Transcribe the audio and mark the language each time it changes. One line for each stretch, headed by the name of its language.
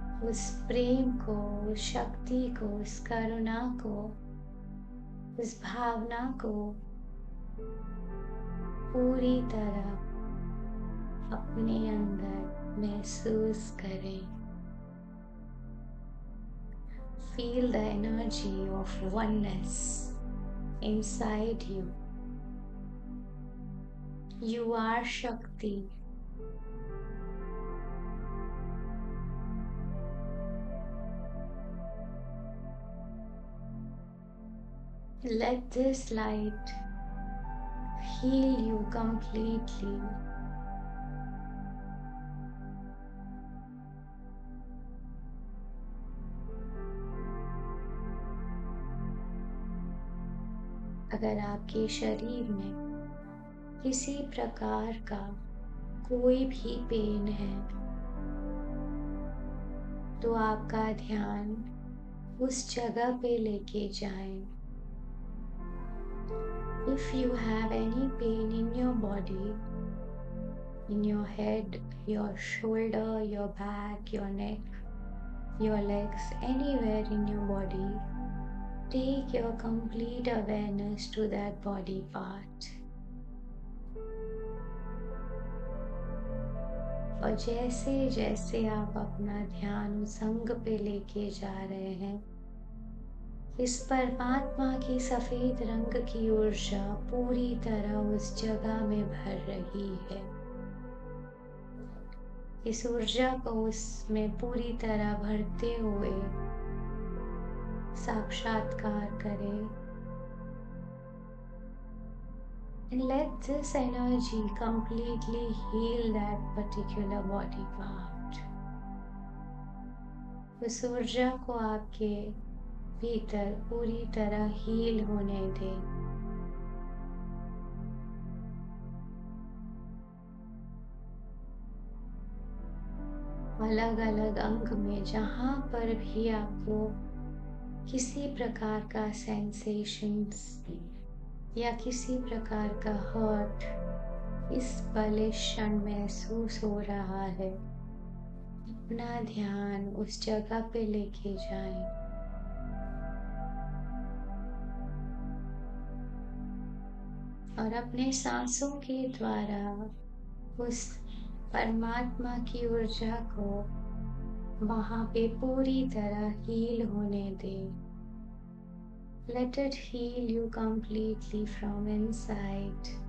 Hindi: उस प्रेम को, उस शक्ति को, उस करुणा को, उस भावना को पूरी तरह अपने अंदर महसूस करें।
English: Feel the energy of oneness inside you. You are Shakti. Let this light heal you completely.
Hindi: अगर आपके शरीर में किसी प्रकार का कोई भी पेन है, तो आपका ध्यान उस जगह पे लेके जाएं।
English: If you have any pain in your body, in your head, your shoulder, your back, your neck, your legs, anywhere in your body, take your complete awareness to that body part.
Hindi: और जैसे जैसे आप अपना ध्यान उस अंग पे लेके जा रहे हैं, इस परमात्मा की सफेद रंग की ऊर्जा पूरी तरह उस जगह में भर रही है। इस ऊर्जा को उसमें पूरी तरह भरते हुए साक्षात्कार करें।
English: And let this energy completely heal that particular body part.
Hindi: उस ऊर्जा को आपके भीतर पूरी तरह हील होने दें। अलग अलग अंग में जहां पर भी आपको किसी प्रकार का सेंसेशंस या किसी प्रकार का हर्ट इस पल इस क्षण महसूस हो रहा है, अपना ध्यान उस जगह पे लेके जाएं। और अपने सांसों के द्वारा उस परमात्मा की ऊर्जा को वहां पे पूरी तरह हील होने दें।
English: Let it heal you completely from inside.